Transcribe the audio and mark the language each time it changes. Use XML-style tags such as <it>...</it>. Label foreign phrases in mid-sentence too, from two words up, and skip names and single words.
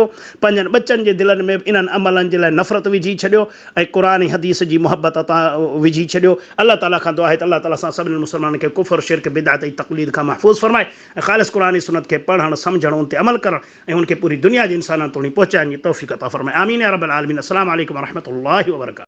<sd>पंहिंजनि बचनि जे दिलनि में इन्हनि अमलनि जे लाइ नफ़रत विझी छॾियो ऐं क़ुर ऐं हदीस जी मुहबत तव्हां विझी छॾियो। अलाह ताला खां दुआ आहे त अलाह ताला सां सभिनी मुस्लमाननि खे कुफ़र, शिरक, बिदअत ऐं तक़लीद खां महफ़ूज़ फरमाए ऐं ख़ालिस क़ुर ऐं सुन्नत खे पढ़णु, सम्झणु, उन ते अमल करणु ऐं उनखे पूरी दुनिया जे इंसाननि ताईं पहुचाइण जी तौफ़ीक़ अता फरमाए।</sd> <ar>آمين يا رب العالمين. السلام عليكم ورحمة الله وبركاته.</ar>